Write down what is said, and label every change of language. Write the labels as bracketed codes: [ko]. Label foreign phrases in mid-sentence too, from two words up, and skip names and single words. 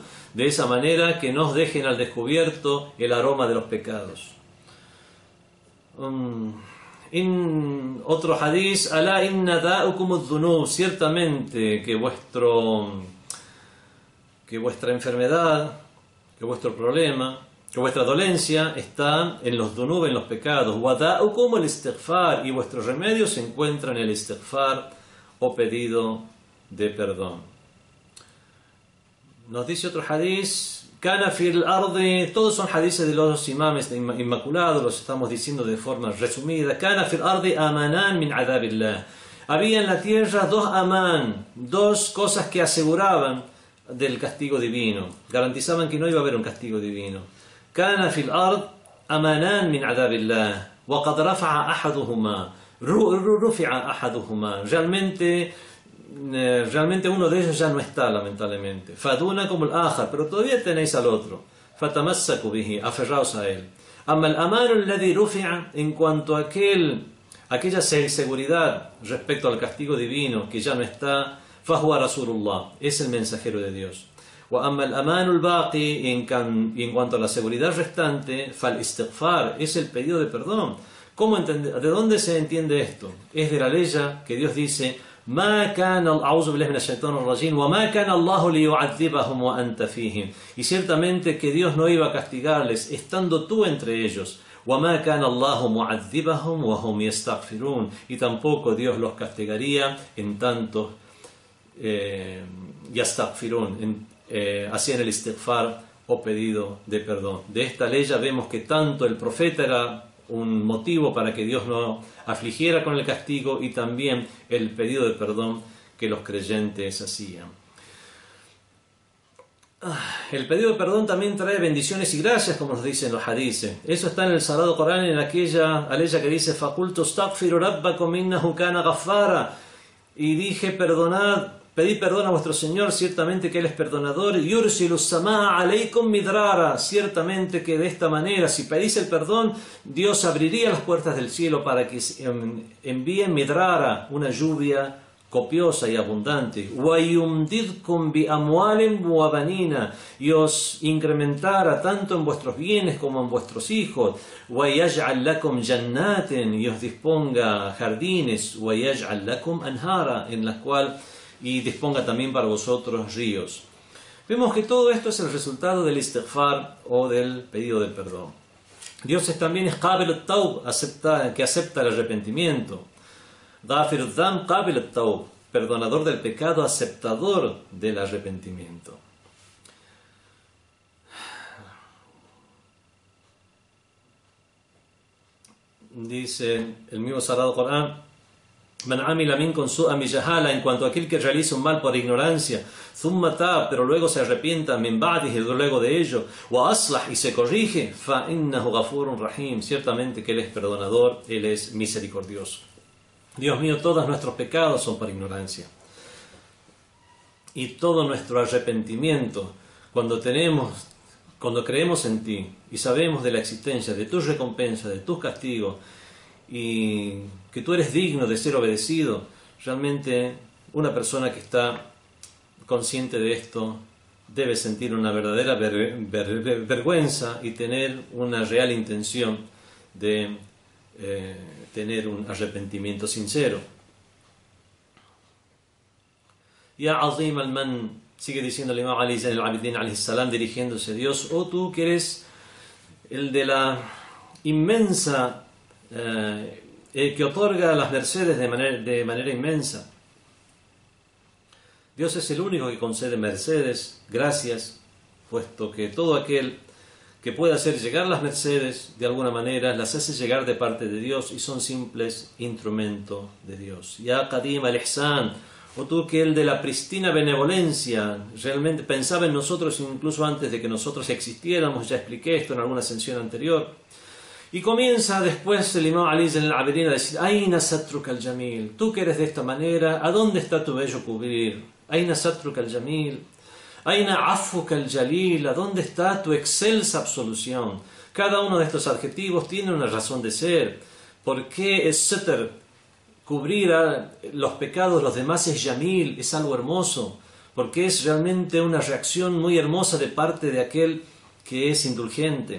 [es] De esa manera que nos dejen al descubierto el aroma de los pecados. En otro [ar] hadith: ألا إن داءكم الذنوب. [es] Ciertamente que vuestra enfermedad, que vuestro problema, que vuestra dolencia está en los dhunub, en los pecados. [ar] وداؤكم الاستغفار. [es] Y vuestro remedio se encuentra en el istighfar o pedido de perdón. Nos dice otro hadith: [ar] كان في الأرض. [es] Todos son hadiths de los imames inmaculados, los estamos diciendo de forma resumida. [ar] كان في الأرض أمانان من عذاب الله. [es] Había en la tierra dos cosas que aseguraban del castigo divino, garantizaban que no iba a haber un castigo divino. [ar] كان في الأرض أمانان من عذاب الله وقد رفع أحدهما، رفع أحدهما. [es] Realmente uno de ellos ya no está, lamentablemente. Faduna como el ajar, pero todavía tenéis al otro. [ar] فتمسكوا به, [es] aferraos a él. [ar] أما الأمان الذي رفع, [es] en cuanto a aquella seguridad respecto al castigo divino que ya no está, [ar] فهو رسول الله, [es] es el mensajero de Dios. [ar] وأما الأمان الباقي, [es] y en cuanto a la seguridad restante, فالاستغفار, es el pedido de perdón. ¿De dónde se entiende esto? Es de la ley que Dios dice: [ar] ما كان أعوذ بالله من الشيطان الرجيم وما كان الله ليعذبهم وأنت فيهم. [es] Y ciertamente que Dios no iba a castigarles estando tú entre ellos. [ar] وما كان الله معذبهم وهم يستغفرون. [es] Y tampoco Dios los castigaría en tanto يستغفرون, hacían el istighfar o pedido de perdón. De esta ley ya vemos que tanto el profeta era un motivo para que Dios no afligiera con el castigo, y también el pedido de perdón que los creyentes hacían. El pedido de perdón también trae bendiciones y gracias, como nos dicen los hadices. Eso está en el Sagrado Corán, en aquella aleya que dice: [ar] فَقُلْتُ اسْتَغْفِرُوا رَبَّكُمْ إِنَّهُ كَانَ غَفَّارًا. [es] Y dije: pedid perdón a vuestro Señor, ciertamente que Él es perdonador. [ar] يُرْسِلُ السَّمَاءَ عَلَيْكُمْ مِدْرَارًا. [es] Ciertamente que de esta manera, si pedís el perdón, Dios abriría las puertas del cielo para que envíe midrara, una lluvia copiosa y abundante. [ar] وَيُمْدِدْكُمْ بِأَمْوَالٍ وَبَنِينَ. [es] Y os incrementara tanto en vuestros bienes como en vuestros hijos. [ar] وَيَجْعَلْ لَكُمْ جَنَّاتٍ. [es] Y os disponga jardines. [ar] وَيَجْعَلْ لَكُمْ أَنْهَارًا. [es] En las cuales y disponga también para vosotros ríos. Vemos que todo esto es el resultado del istighfar o del pedido de perdón. Dios también es [ar] قابل التوب, [es] que acepta el arrepentimiento. [ar] غافر الذنب قابل التوب, [es] perdonador del pecado, aceptador del arrepentimiento. Dice el mismo Sagrado Corán: [ar] من عمل منكم سوءا بجهالة, [es] en cuanto a aquel que realiza un mal por ignorancia, [ar] ثم تاب, [es] pero luego se arrepienta, [ar] من بعده, [es] luego de ello, [ar] وأصلح, [es] y se corrige, [ar] فإنه غفور رحيم, [es] ciertamente que Él es perdonador, Él es misericordioso. Dios mío, todos nuestros pecados son por ignorancia, y todo nuestro arrepentimiento, cuando creemos en ti y sabemos de la existencia de tus recompensas, de tus castigos, y que tú eres digno de ser obedecido, realmente una persona que está consciente de esto debe sentir una verdadera vergüenza y tener una real intención de tener un arrepentimiento sincero. [ar] يا عظيم المن, [es] sigue diciendo el Imam Ali Zain al-Abidin [ar] عليه السلام, [es] dirigiéndose a Dios: oh tú que eres el de la inmensa que otorga las mercedes de manera inmensa. Dios es el único que concede mercedes, gracias, puesto que todo aquel que puede hacer llegar las mercedes de alguna manera las hace llegar de parte de Dios y son simples instrumentos de Dios. [ar] يا قديم الإحسان, [es] o tú que el de la pristina benevolencia realmente pensaba en nosotros incluso antes de que nosotros existiéramos. Ya expliqué esto en alguna sesión anterior. Y comienza después el Imam Ali al-Abidin a decir: [ar] أين سترك الجميل, [es] tú que eres de esta manera, ¿a dónde está tu bello cubrir? [ar] أين سترك الجميل، أين عفوك الجليل, [es] ¿a dónde está tu excelsa absolución? Cada uno de estos adjetivos tiene una razón de ser. ¿Por qué es satr, cubrir los pecados de los demás, es jamil, es algo hermoso? Porque es realmente una reacción muy hermosa de parte de aquel que es indulgente.